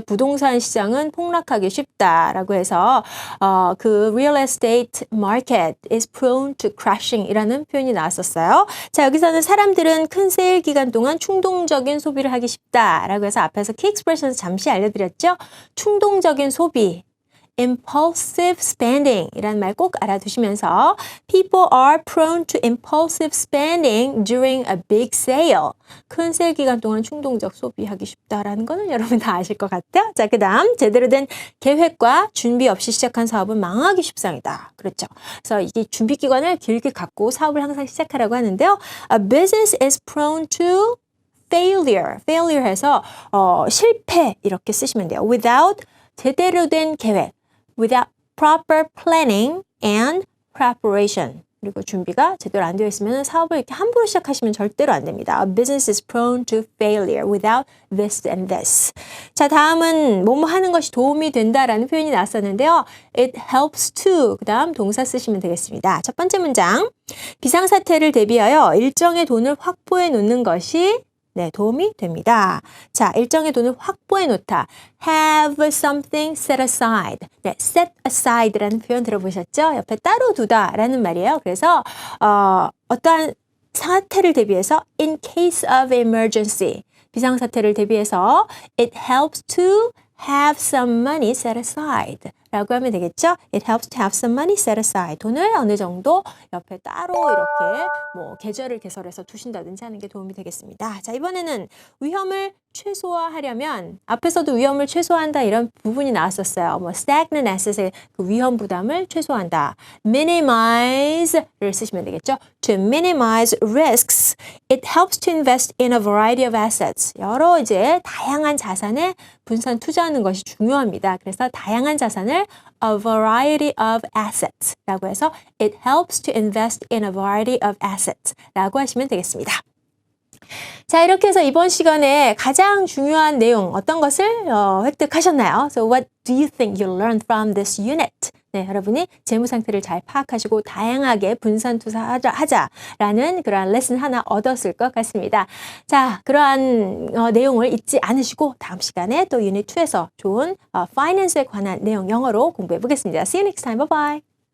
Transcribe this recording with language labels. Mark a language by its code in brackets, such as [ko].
[ko] 부동산 시장은 폭락하기 쉽다라고 해서 그 [en] real estate market is prone to crashing [ko] 이라는 표현이 나왔었어요. 자, 여기서는 사람들은 큰 세일 기간 동안 충동적인 소비를 하기 쉽다라고 해서 앞에서 key expressions 잠시 알려드렸죠. 충동적인 소비. [en] impulsive spending [ko] 이라는 말 꼭 알아두시면서 [en] people are prone to impulsive spending during a big sale. [ko] 큰 세일 기간 동안 충동적 소비하기 쉽다라는 거는 여러분 다 아실 것 같아요. 자, 그 다음 제대로 된 계획과 준비 없이 시작한 사업은 망하기 쉽상이다. 그렇죠. 그래서 이게 준비 기간을 길게 갖고 사업을 항상 시작하라고 하는데요. [en] A business is prone to failure. [ko] failure 해서 실패 이렇게 쓰시면 돼요. without 제대로 된 계획. without [en] proper planning and preparation. [ko] 그리고 준비가 제대로 안 되어 있으면 사업을 이렇게 함부로 시작하시면 절대로 안 됩니다. [en] A business is prone to failure without this and this. [ko] 자, 다음은 뭐뭐 하는 것이 도움이 된다라는 표현이 나왔었는데요. [en] It helps to. [ko] 그 다음 동사 쓰시면 되겠습니다. 첫 번째 문장. 비상사태를 대비하여 일정의 돈을 확보해 놓는 것이 네, 도움이 됩니다. 자, 일정의 돈을 확보해 놓다. [en] Have something set aside. [ko] 네, set aside라는 표현 들어보셨죠? 옆에 따로 두다라는 말이에요. 그래서 어떠한 사태를 대비해서 [en] in case of emergency. [ko] 비상사태를 대비해서 [en] it helps to have some money set aside. [ko] 라고 하면 되겠죠? [en] It helps to have some money set aside. [ko] 돈을 어느 정도 옆에 따로 이렇게 뭐 계절을 개설해서 두신다든지 하는 게 도움이 되겠습니다. 자, 이번에는 위험을 최소화하려면 앞에서도 위험을 최소화한다 이런 부분이 나왔었어요. 뭐 stagnant assets의 그 위험 부담을 최소화한다. minimize를 쓰시면 되겠죠? [en] To minimize risks, it helps to invest in a variety of assets. [ko] 여러 이제 다양한 자산에 분산 투자하는 것이 중요합니다. 그래서 다양한 자산을 [en] a variety of assets 라고 해서 it helps to invest in a variety of assets [ko] 라고 하시면 되겠습니다. 자, 이렇게 해서 이번 시간에 가장 중요한 내용 어떤 것을 획득하셨나요? [en] So what do you think you learned from this unit? [ko] 네, 여러분이 재무 상태를 잘 파악하시고 다양하게 분산 투자하자라는 그러한 레슨 하나 얻었을 것 같습니다. 자, 그러한 내용을 잊지 않으시고 다음 시간에 또 유닛 2에서 좋은 파이낸스에 관한 내용 영어로 공부해 보겠습니다. [en] See you next time. Bye bye.